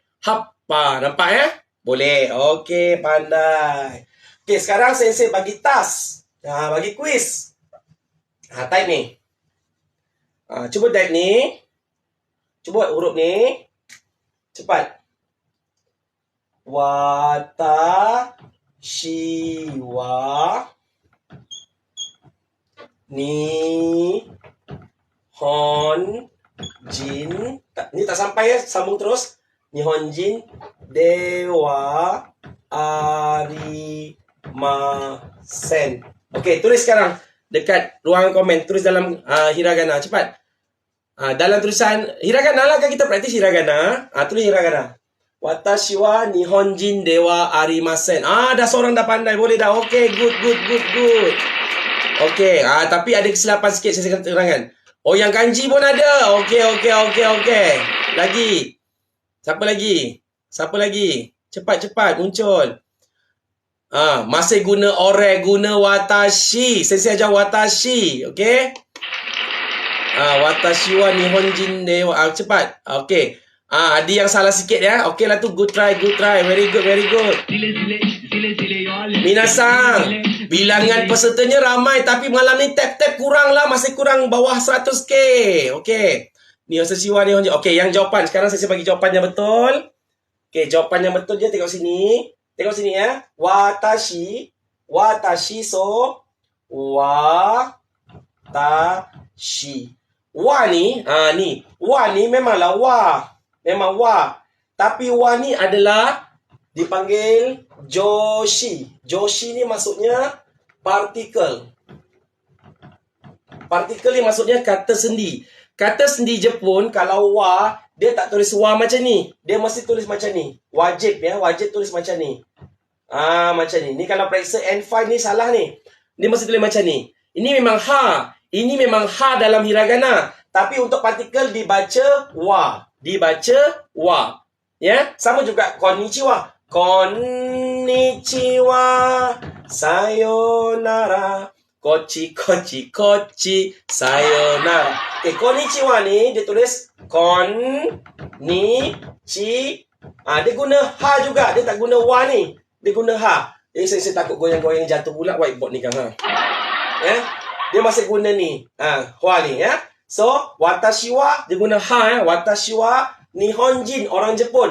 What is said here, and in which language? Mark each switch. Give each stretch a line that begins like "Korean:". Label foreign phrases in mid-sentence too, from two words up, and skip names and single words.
Malay: Happa. Nampak Boleh. Okey, pandai. Okey, sekarang sensei bagi task. Bagi quiz. Type ni. Cuba type ni. Cuba huruf ni. Cepat.
Japanese: Watashi wa Nihonjin.
Malay: Ni tak sampai sambung terus.
Japanese: Nihonjin dewa arimasen.
Malay: Okey, tulis sekarang dekat ruangan komen. Tulis dalam hiragana. Cepat. Dalam tulisan hiragana lah kan kita praktis hiragana. Tulis hiragana.
Japanese: Watashi wa Nihonjin dewa arimasen.
Malay: Dah seorang dah pandai. Boleh dah. Okey, good. Okey, tapi ada kesilapan sikit saya terangkan. Yang kanji pun ada. Okey. Lagi. Siapa lagi? Cepat muncul. Masih guna guna watashi. Saya ajar watashi. Okey.
Japanese: Watashi wa Nihonjin dewa.
Malay: Cepat. Okey. Ada yang salah sikit ya. Okey lah tu.
English: Good try. Very good.
Malay: Minasang, bilangan pesertanya ramai tapi malam ni tap kurang lah. Masih kurang bawah 100k. Okey.
Japanese: Watashi wa Nihonjin.
Malay: Okey, yang jawapan. Sekarang saya bagi jawapan yang betul. Okey, jawapan yang betul dia tengok sini. Tengok sini ya.
Japanese: Watashi. So watashi.
Malay: Wa ni, Wa ni memanglah wa. Memang wa. Tapi wa ni adalah dipanggil joshi. Joshi ni maksudnya partikel. Partikel ni maksudnya kata sendi. Kata sendi Jepun kalau wa dia tak tulis wa macam ni. Dia mesti tulis macam ni. Wajib ya, wajib tulis macam ni. Macam ni. Ni kalau periksa N5 ni salah ni. Dia mesti tulis macam ni. Ini memang ha. Ini memang ha dalam hiragana. Tapi untuk partikel dibaca wa. Dibaca wa. Ya, sama juga konnichiwa.
Japanese: Konnichiwa. Sayonara. Kochi, kochi, kochi. Sayonara.
Malay: Konnichiwa ni dia tulis kon-ni-chi. Dia guna ha juga. Dia tak guna wa ni. Dia guna ha. Saya takut goyang-goyang jatuh pula whiteboard ni kan. Ya? Dia masih guna ni. Wa ni ya. So,
Japanese: watashi wa
Malay: dia guna ha ya.
Japanese: Watashi wa Nihonjin,
Malay: orang Jepun.